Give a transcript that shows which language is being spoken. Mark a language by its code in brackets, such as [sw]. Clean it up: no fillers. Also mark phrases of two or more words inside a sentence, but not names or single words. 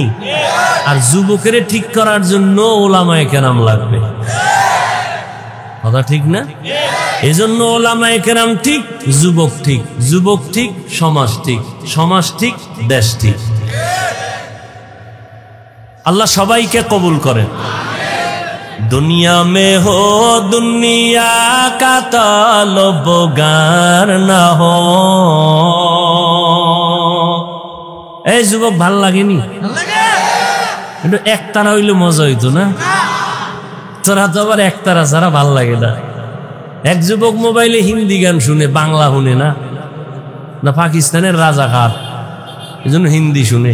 [bn] আর যুবকের ঠিক করার জন্য ওলামায়ে কেরাম লাগবে, কথা ঠিক না? এজন্য ওলামায়ে কেরাম ঠিক, যুবক ঠিক, যুবক ঠিক, সমাজ ঠিক, সমাজ ঠিক, দেশ ঠিক। আল্লাহ সবাইকে কবুল করেন। [ur] دنیا میں ہو دنیا کا طلبگار نہ ہو. [bn] এই যুবক ভাল লাগেনি? কিন্তু একতারা হইলে মজা হইতো না? তোরা তো আবার একতারা ছাড়া ভাল লাগে না। এক যুবক মোবাইলে হিন্দি গান শুনে, বাংলা শুনে না, না পাকিস্তানের রাজাকার, এই জন্য হিন্দি শুনে।